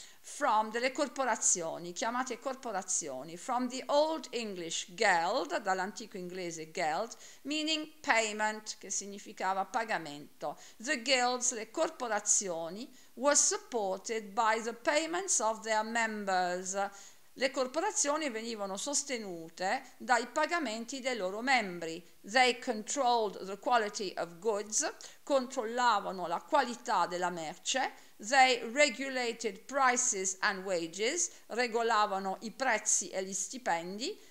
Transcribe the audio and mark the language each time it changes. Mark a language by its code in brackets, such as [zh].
[it] from delle corporazioni, chiamate corporazioni, [en] from the Old English geld, [it] dall'antico inglese geld, [en] meaning payment, [it] che significava pagamento. [en] The guilds, [it] le corporazioni, [en] were supported by the payments of their members. [it] Le corporazioni venivano sostenute dai pagamenti dei loro membri. [en] They controlled the quality of goods, [it] controllavano la qualità della merce. [en] They regulated prices and wages, [it] regolavano i prezzi e gli stipendi.